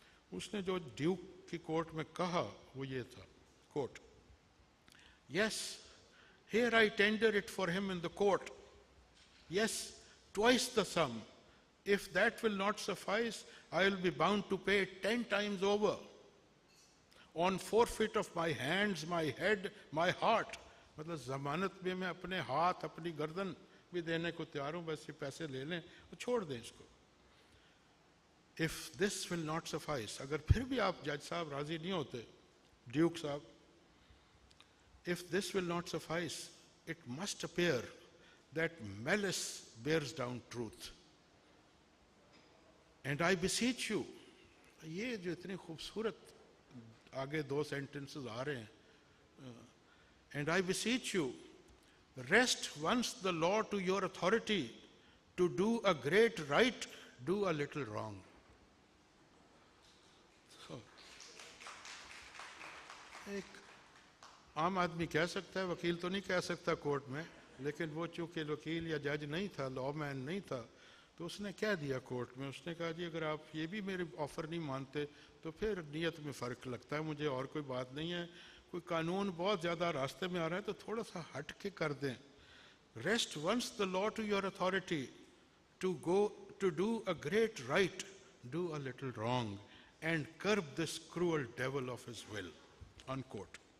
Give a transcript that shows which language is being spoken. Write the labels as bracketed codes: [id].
[hi] उसने जो ड्यूक की कोर्ट में कहा वो ये था, court, [en] yes, here I tender it for him in the court, yes, twice the sum. If that will not suffice, I will be bound to pay 10 times over, on forfeit of my hands, my head, my heart. [hi] मतलब जमानत में मैं अपने हाथ, अपनी गर्दन भी देने को तैयार हूँ, बस ये पैसे ले लें और छोड़ दें इसको. [en] If this will not suffice, [hi] अगर फिर भी आप जज साहब राजी नहीं होते, ड्यूक साहब, [en] if this will not suffice, it must appear that malice bears down truth. And I beseech you, [hi] ये जो इतनी खूबसूरत आगे दो sentences आ रहे हैं, [en] and I beseech you, rest once the law to your authority, to do a great right, do a little wrong. [hi] So, एक आम आदमी कह सकता है, वकील तो नहीं कह सकता कोर्ट में, लेकिन वो चूँकि वकील या जज नहीं था, लॉमैन नहीं था, तो उसने कह दिया कोर्ट में, उसने कहा जी अगर आप ये भी मेरे ऑफ़र नहीं मानते तो फिर नीयत में फ़र्क लगता है मुझे, और कोई बात नहीं है, कोई कानून बहुत ज़्यादा रास्ते में आ रहा है तो थोड़ा सा हट के कर दें. [en] Rest once the law to your authority to do a great right, do a little wrong, and curb this cruel devil of his will. Unquote.